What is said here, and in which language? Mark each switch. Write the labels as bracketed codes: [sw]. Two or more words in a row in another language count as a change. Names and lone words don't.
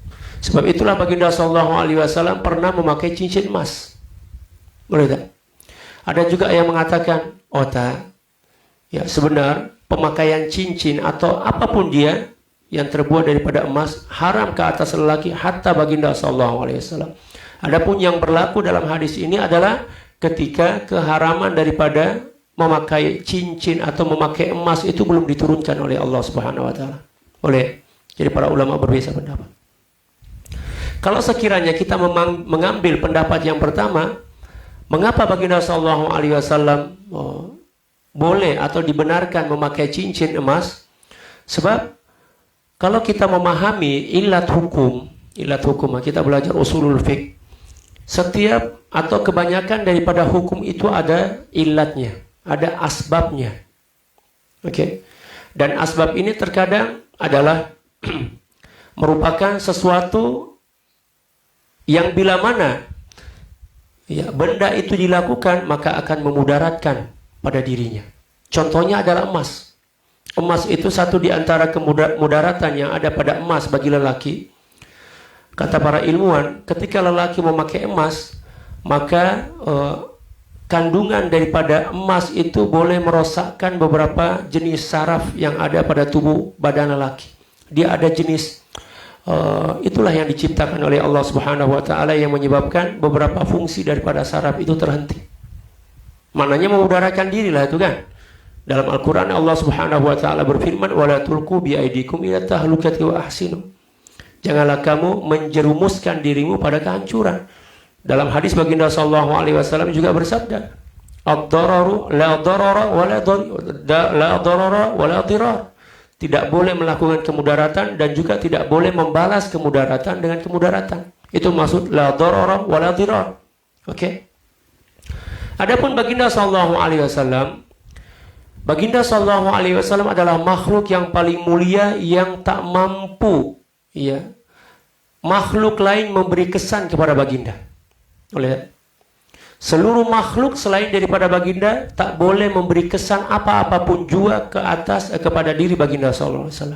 [ms] Sebab itulah baginda [ar] صلى الله عليه وسلم [ms] pernah memakai cincin emas. Boleh tak? Ada juga yang mengatakan, oh tak. Ya, sebenar pemakaian cincin atau apapun dia yang terbuat daripada emas haram ke atas lelaki hatta baginda [ar] صلى الله عليه وسلم. [ms] Adapun yang berlaku dalam hadis ini adalah ketika keharaman daripada memakai cincin atau memakai emas itu belum diturunkan oleh Allah [ar] سبحانه وتعالى. [ms] Boleh. Jadi para ulama berbeza pendapat. Kalau sekiranya kita mengambil pendapat yang pertama, mengapa baginda [ar] صلى الله عليه وسلم [ms] boleh atau dibenarkan memakai cincin emas? Sebab kalau kita memahami ilat hukum, kita belajar [ar] أصول الفقه, [ms] setiap atau kebanyakan daripada hukum itu ada ilatnya, ada asbabnya. Oke. Dan asbab ini terkadang adalah merupakan sesuatu yang bila mana ya, benda itu dilakukan maka akan memudaratkan pada dirinya. Contohnya adalah emas. Emas itu satu di antara kemudaratan yang ada pada emas bagi lelaki. Kata para ilmuwan, ketika lelaki memakai emas, maka kandungan daripada emas itu boleh merosakkan beberapa jenis saraf yang ada pada tubuh badan lelaki. Dia ada jenis itulah yang diciptakan oleh Allah [ar] سبحانه وتعالى [ms] yang menyebabkan beberapa fungsi daripada saraf itu terhenti. Maknanya memudaratkan diri lah itu kan. Dalam Al-Quran Allah [ar] سبحانه وتعالى [ms] berfirman, [ar] ولا تلقوا بأيديكم إلى التهلكة وأحسنوا. [ms] Janganlah kamu menjerumuskan dirimu pada kehancuran. Dalam hadis baginda [ar] صلى الله عليه وسلم [ms] juga bersabda, [ar] الضرر لا ضرر ولا ضرار. [ms] Tidak boleh melakukan kemudaratan dan juga tidak boleh membalas kemudaratan dengan kemudaratan. Itu maksud [ar] لا ضرر ولا ضرار. [ms] Oke. Adapun baginda [ar] صلى الله عليه وسلم, [ms] baginda [ar] صلى الله عليه وسلم [ms] adalah makhluk yang paling mulia yang tak mampu ya makhluk lain memberi kesan kepada baginda. Oleh seluruh makhluk selain daripada baginda tak boleh memberi kesan apa-apapun jua ke atas kepada diri baginda [ar] صلى الله عليه وسلم.